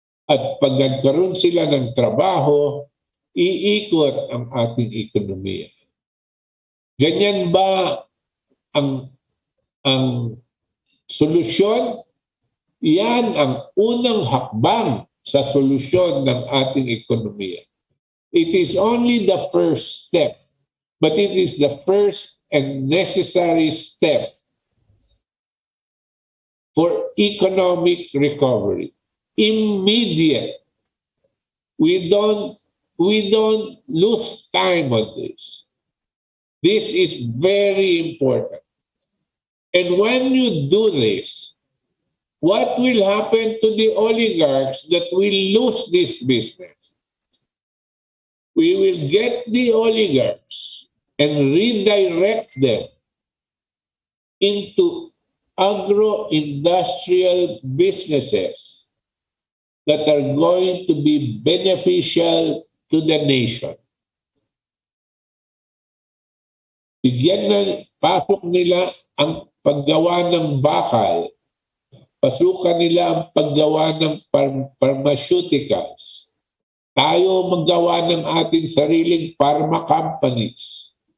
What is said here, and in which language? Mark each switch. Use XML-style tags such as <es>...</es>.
<tl>At pag nagkaroon sila ng trabaho, iikot ang ating ekonomiya. Ganyan ba ang solusyon? Yan ang unang hakbang sa solusyon ng ating ekonomiya.</tl> <en>It is only the first step, but it is the first and necessary step for economic recovery. Immediate. We don't lose time on this. This is very important. And when you do this, what will happen to the oligarchs that will lose this business? We will get the oligarchs and redirect them into agro-industrial businesses that are going to be beneficial to the nation.</en> <tl>Bigyan ng pasok nila ang paggawa ng bakal, pasukan nila ang paggawa ng pharmaceuticals. Tayo maggawa ng ating sariling pharma companies.</tl>